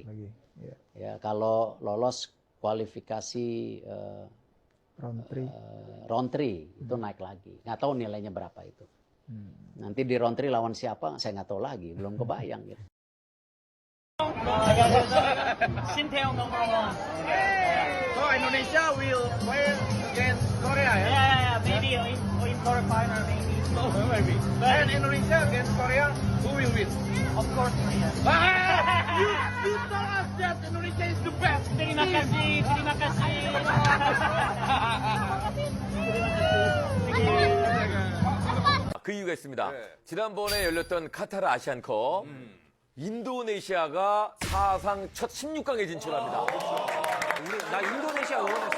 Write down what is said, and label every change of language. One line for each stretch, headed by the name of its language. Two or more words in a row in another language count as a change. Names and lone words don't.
Indonesian: Ya kalau lolos kualifikasi round 3 itu naik lagi. Nggak tahu nilainya berapa itu. Nanti di round 3 lawan siapa saya nggak tahu lagi, belum kebayang gitu.
English: Sinteyong number 1. So Indonesia will play against Korea, yeah? Yeah, maybe in quarterfinal, maybe. Oh, maybe. And Indonesia against Korea, who will win? Of course, Korea. You told us that Indonesia is the best.
Indonesian: Terima kasih, terima kasih.
Korean: 그 이유가 있습니다. 지난번에 열렸던 카타르 아시안컵 인도네시아가 사상 첫 16강에 진출합니다. 나 인도네시아 응원했어.